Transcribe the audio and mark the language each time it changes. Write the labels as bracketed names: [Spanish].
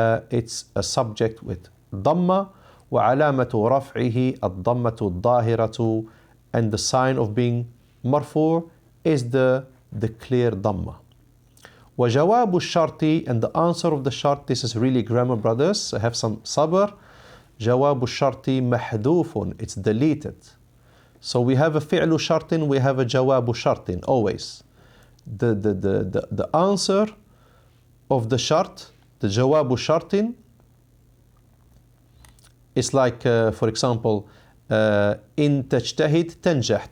[English] It's a subject with [Arabic] ضمة وعلامة رفعه الضمة الظاهرة, [English] and the sign of being مرفوع is the clear ضمة. [Arabic] وجواب الشرط, [English] and the answer of the shart, this is really grammar, brothers, so have some sabr. [Arabic] جواب الشرط محذوف, [English] it's deleted. So we have a فعل شرط, we have a جواب شرط always. The answer of the shart, the جواب شرط, is like, for example, [Arabic] إن تجتهد تنجح.